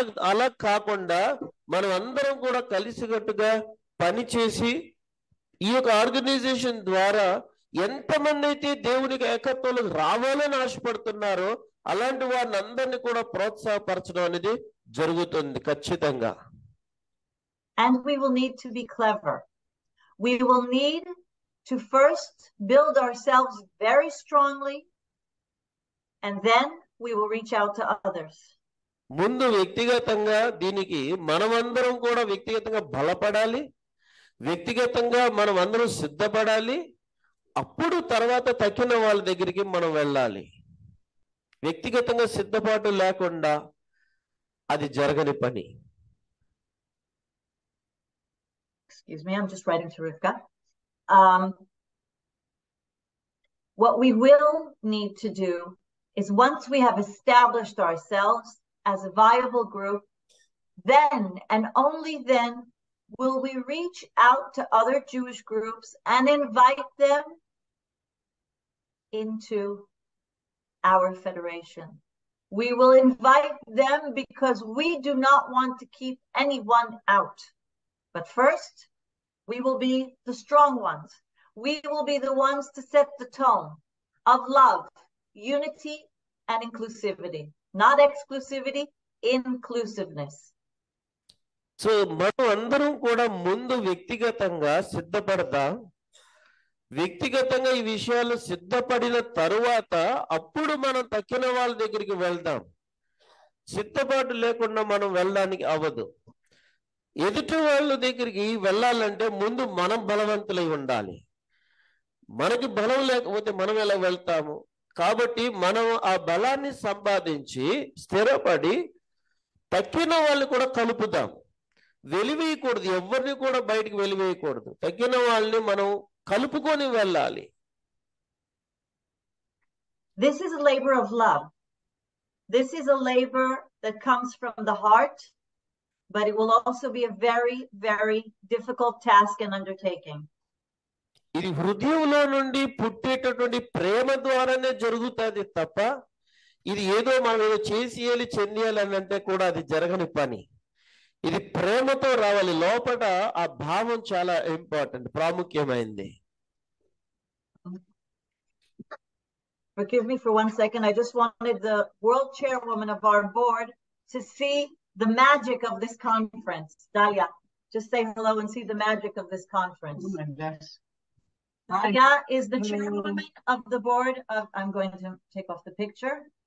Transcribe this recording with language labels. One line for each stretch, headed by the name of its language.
Telugu: అలా కాకుండా మనం అందరం కూడా కలిసికట్టుగా పనిచేసి ఈ యొక్క ఆర్గనైజేషన్ ద్వారా ఎంతమంది అయితే దేవునికి ఏకత్వంలో రావాలని ఆశపడుతున్నారో అలాంటి వారిని అందరినీ కూడా ప్రోత్సాహపరచడం అనేది జరుగుతుంది ఖచ్చితంగా.
English: And we will need to be clever. We will need to first build ourselves very strongly, and then we will reach out to others.
Telugu: ముందు వ్యక్తిగతంగా దీనికి మనమందరం కూడా వ్యక్తిగతంగా బలపడాలి, వ్యక్తిగతంగా మనం అందరం సిద్ధపడాలి, అప్పుడు తర్వాత తక్కిన వాళ్ళ దగ్గరికి మనం వెళ్ళాలి. వ్యక్తిగతంగా సిద్ధపాటు లేకుండా అది జరగని పని.
English: Excuse me, I'm just writing to Rivka. What we will need to do is, once we have established ourselves as a viable group, then and only then will we reach out to other Jewish groups and invite them into our federation. We will invite them because we do not want to keep anyone out. But first, we will be the strong ones. We will be the ones to set the tone of love, unity, and inclusivity. Not exclusivity, inclusiveness.
Telugu: So మనం అందరం కూడా ముందు వ్యక్తిగతంగా సిద్ధపడదాం. వ్యక్తిగతంగా ఈ విషయాలు సిద్ధపడిన తరువాత అప్పుడు మనం తక్కిన వాళ్ళ దగ్గరికి వెళ్దాం. సిద్ధపాటు లేకుండా మనం వెళ్ళడానికి అవ్వదు. ఎదుటి వాళ్ళ దగ్గరికి వెళ్ళాలంటే ముందు మనం బలవంతులై ఉండాలి. మనకి బలం లేకపోతే మనం ఎలా వెళ్తాము? కాబట్టి మనం ఆ బలాన్ని సంపాదించి స్థిరపడి తక్కిన వాళ్ళు కూడా కలుపుదాం. వెలివేయకూడదు, ఎవరిని కూడా బయటికి వెలివేయకూడదు. తక్కిన వాళ్ళని మనం కలుపుకొని వెళ్ళాలి.
English: This is a labor of love. This is a labor that comes from the heart, but it will also be a very, very difficult task and undertaking.
Telugu: ఇది హృదయంలో నుండి పుట్టేటటువంటి ప్రేమ ద్వారానే జరుగుతుంది తప్ప ఇది ఏదో మనం ఏదో చేసేయాలి చెందేయాలి అని అంటే కూడా అది జరగని పని. ఇది ప్రేమతో రావాలి. లోపల ఆ భావం చాలా important, ప్రాముఖ్యమైంది.
English: Forgive me for 1 second. I just wanted the world chairwoman of our board to see the magic of this conference. Dalia, just say hello and see the magic of this conference. Oh my gosh. Dalia is the chairwoman of the board of, I'm going to take off the picture.